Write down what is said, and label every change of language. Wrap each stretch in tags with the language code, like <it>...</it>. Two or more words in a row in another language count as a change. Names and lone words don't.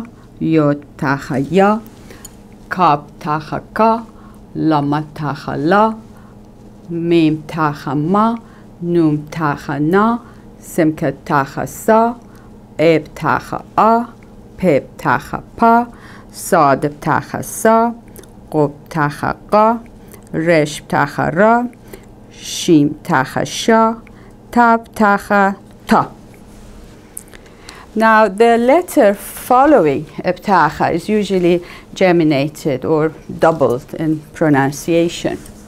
<syc>Yod Taha Ya, Kab Taha Ka, Lama Taha La, Mim Taha Ma, Num Taha Na, Simka Taha Sa, Eb Taha A, Peb Taha Pa, Sad Taha Sa, Qob Taha Qa, Resh Taha Ra, Shim Taha Sha, Tab Taha Ta.</syc> <en>Now the letter following Taha is usually geminated or doubled in pronunciation.</en>